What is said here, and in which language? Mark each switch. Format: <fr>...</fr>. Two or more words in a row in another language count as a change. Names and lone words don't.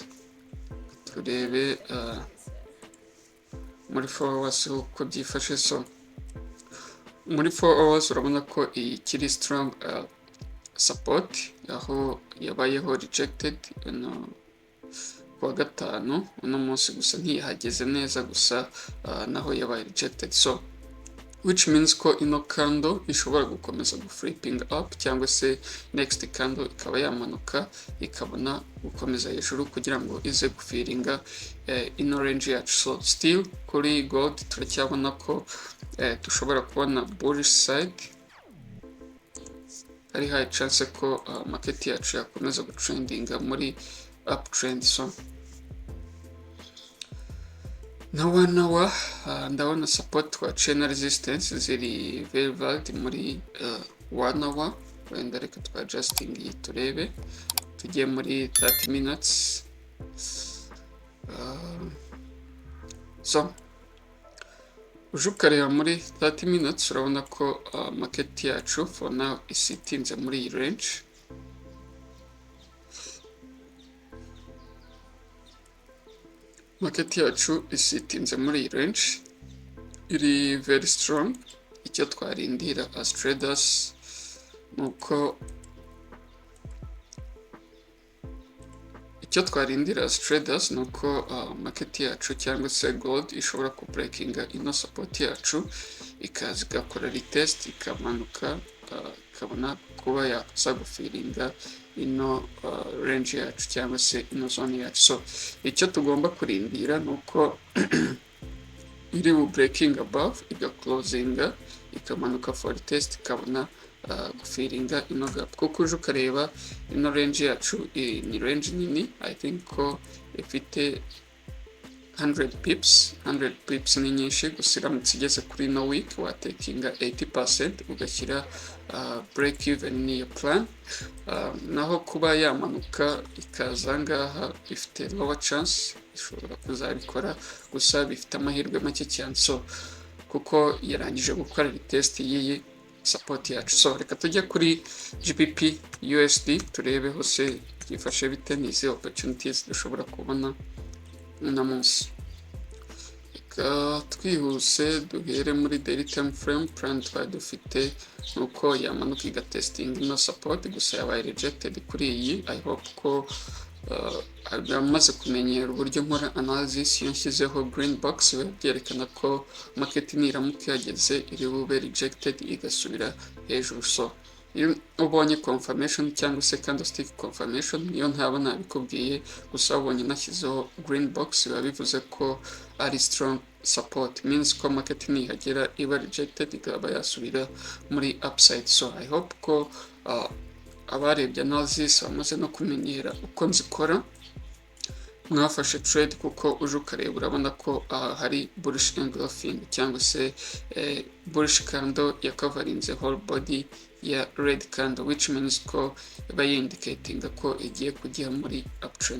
<rw>Turebe muri 4 hours uko byifashe. So muri 4 hours urabona ko iyi kiri</rw> <en>strong support,</en> <rw>aho yabayeho rejected kuwa gatanu. Uno munsi gusa ntiyahageze neza, gusa naho yabaye rejected. So</rw> <en>which means</en> <rw>ko ino candle ishobora gukomeza guflipping up, cyangwa se</rw> <en>next candle</en> <rw>ikaba yamanuka ikabona gukomeza hejuru kugira ngo ize gufiringa ino range yacu. So still kuri gold turacyabona ko dushobora kubona</rw> <en>bullish side.</en> <rw>Hari</rw> <en>high chance</en> <rw>ko market yacu yakomeza gutrendinga muri uptrend. So nawa ndabona support twaciye na resistance ziri</rw> <en>very valid</en> <rw>muri 1 hour. Wenda reka twa adjusting iyi turebe, tugiye muri 30 minutes. So uje ukareba muri 30 minutes urabona ko market yacu</rw> <en>for now</en> <rw>isitinze muri iyi range. Market yacu isitinze muri iyi range, iri</rw> <en>very strong.</en> <rw>Icyo twarindira</rw> <en>as traders</en> <rw>nuko market yacu cyangwa se gold ishobora ku breakinga ino support yacu, ikaza igakora retest, ikamanuka, ikabona kuba yaza gufiringa ino range yacu cyangwa se ino zone yacu. So icyo tugomba kurindira nuko iri bu</rw> <en>breaking above,</en> <rw>igaclosinga, ikamanuka</rw> <en>for retest,</en> <rw>ikabona gufiringa ino gap. Kuko uje ukareba ino range yacu ni range nini.</rw> <en>I think</en> <rw>ko ifite 100 pips ni nyinshi, gusa iramutse igeze kuri ino week watekinga 80%, ugashyira</rw> <en>break even</en> <rw>niyo plan. Naho kuba yamanuka ikaza ngaha ifite</rw> <en>lower chance,</en> <rw>ishobora kuzabikora, gusa bifite amahirwe make cyane. So kuko yarangije gukora retest y'iyi support yacu. So reka tujye kuri GBP USD turebe hose byifashe bite, n'izi opportunities dushobora kubona uno munsi. Reka twihuse duhere muri</rw> <en>daily time frame.</en> <rw>Plan twari dufite nuko yamanuka igatesting ino support, gusa yabaye rejected kuri iyi.</rw> <en>I hope</en> <rw>ko amaze kumenyera uburyo nkora analysis. Iyo nshyizeho</rw> <en>green box</en> <rw>byerekana ko market niramuka yageze iri bube rejected, igasubira hejuru. So iyo ubonye confirmation cyangwa se</rw> <en>candlestick confirmation,</en> <rw>niyo ntaba nabikubwiye, gusa ubonye nashyizeho</rw> <en>green box</en> <rw>biba bivuze ko ari</rw> <en>strong support,</en> <rw>means ko market nihagera iba rejected, ikaba yasubira muri upside. So</rw> <en>I hope</en> <rw>ko abarebye analysis bamaze no kumenyera uko nzikora. mwafashe trade kuko uje ukareba urabona ko hari</rw> <en>bullish engulfing</en> <rw>cyangwa se</rw> <en>bullish candle</en> <rw>ya coverinze</rw> <en>whole body</en> <rw>ya</rw> <en>red candle, which means</en> <rw>ko iba indicating ko igiye kujya muri uptrend.</rw>